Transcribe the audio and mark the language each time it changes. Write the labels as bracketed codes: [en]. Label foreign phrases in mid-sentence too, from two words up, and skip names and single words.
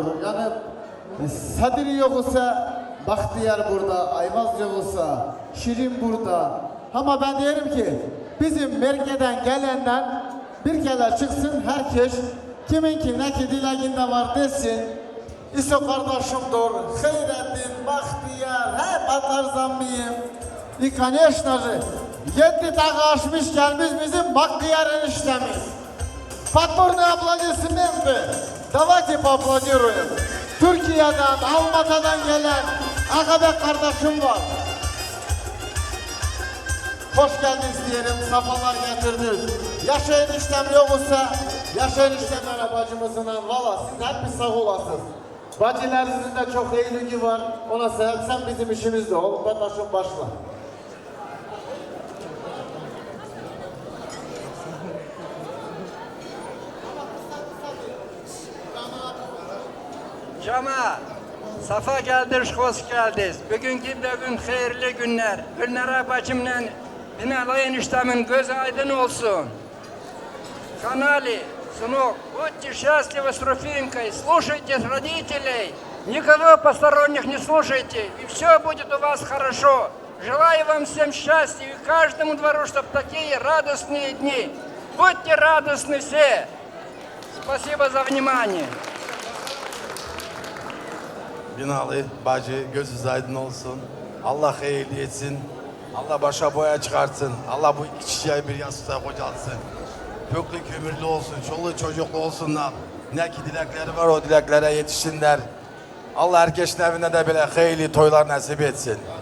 [tr] Yani Sadri yoksa Bahtiyar burada, Ayvaz yoksa Şirin burada. Ama ben diyelim ki bizim merkezden gelenden bir kere çıksın herkes kiminki ne ki dileğinde var desin. İso kardeşimdir, Hayrettin, Bahtiyar, hep atarsam mıyım? [ru] И, конечно же, [tr] 7 dağı aşmış gelmiş bizim Bahtiyar eniştemiz. [ru] Подборные аплодисменты. Давайте поаплодируем. [tr] Türkiye'den, Almatı'dan gelen Ağabey kardeşim var. Hoş geldiniz diyelim, safalar getirdiniz. Yaşa eniştem yoksa, yaşa eniştemler bacımızın valla siz hep bir sağ olasınız. Bacılarınızın da çok eğliliği var. Ona sen bizim işimizde ol. Kardeşim başla. Cama, safa geldiniz, hoş geldiniz. Bugünkü de gün hayırlı günler. Gülnara bacımla Binali eniştemin gözü aydın olsun. [ru] Канали, сынок, будьте счастливы с Руфинкой, слушайте родителей, никого посторонних не слушайте, и все будет у вас хорошо. Желаю вам всем счастья и каждому двору, чтобы такие радостные дни. Будьте радостны все. Спасибо за внимание. [tr] Binali bacı gözünüz aydın olsun. Allah hayırlı etsin. Allah başa boya çıkartsın. Allah bu iki çiçeği bir yastığa kocalsın. Köklü kömürlü olsun, çoluğu çocuklu olsunlar. Ne ki dilekleri var o dileklere yetişsinler. Allah herkesin evine de böyle hayırlı toylar nasip etsin.